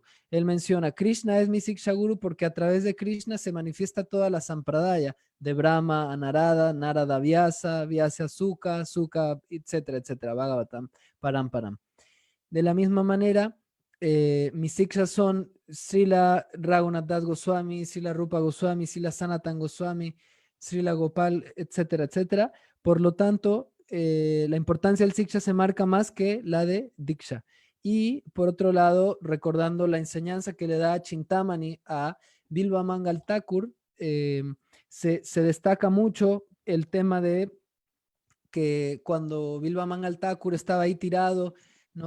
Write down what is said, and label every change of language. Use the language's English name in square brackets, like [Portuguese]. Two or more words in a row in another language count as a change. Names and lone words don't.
[Spanish] Él menciona, Krishna es mi Siksha Guru porque a través de Krishna se manifiesta toda la Sampradaya, de Brahma a Narada, Narada a Vyasa, Vyasa a Suka, Suka, etcétera, etcétera, [Sanskrit] Bhagavatam, Param Param. [Spanish] De la misma manera, mis Sikshas son Srila Raghunath Das Goswami, Srila Rupa Goswami, Srila Sanatan Goswami, Srila Gopal, etcétera, etcétera. Por lo tanto, la importancia del Siksha se marca más que la de Diksha. Y por otro lado, recordando la enseñanza que le da Chintamani a Bilva Mangal Thakur, se destaca mucho el tema de que cuando Bilva Mangal Thakur estaba ahí tirado, ¿no?